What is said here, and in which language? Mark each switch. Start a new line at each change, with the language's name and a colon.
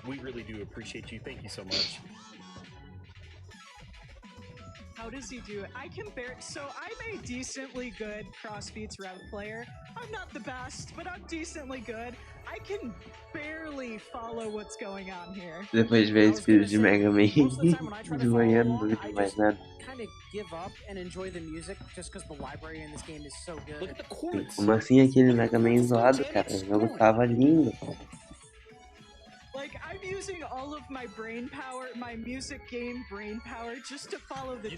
English: We really do appreciate you. Thank you so much. How does he do it? I can bear. So I'm a decently good crossbeats REV player. I'm not the best, but I'm decently good. I can barely follow what's going on here.
Portuguese: Depois de ver esse vídeo de Mega Man de manhã, não duvido mais nada.
English: Kind of give up and enjoy the music just because the library in this game is so good. Look at the chords.
Portuguese: Como assim aquele Mega Man zoado, cara? O jogo tava lindo.
English: Like, I'm using all of my brain power, my music game brain power, just to follow the